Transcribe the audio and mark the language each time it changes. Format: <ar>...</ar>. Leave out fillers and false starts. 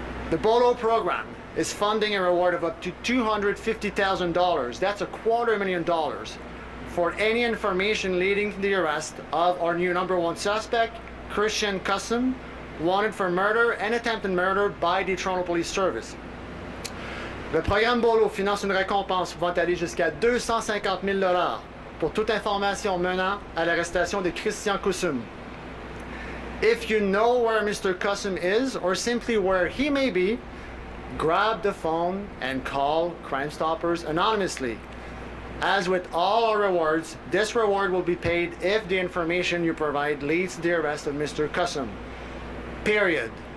<en>The Bolo program is funding a reward of up to $250,000. That's $250,000 for any information leading to the arrest of our new #1 suspect, Cristian Cuxum, wanted for murder and attempted murder by the Toronto Police Service.</en> <fr>Le programme Bolo finance une récompense pouvant aller jusqu'à $250,000 pour toute information menant à l'arrestation de Cristian Cuxum.</fr> <en>If you know where Mr. Cuxum is or simply where he may be, grab the phone and call Crimestoppers anonymously. As with all our rewards, this reward will be paid if the information you provide leads to the arrest of Mr. Cuxum. Period.</en>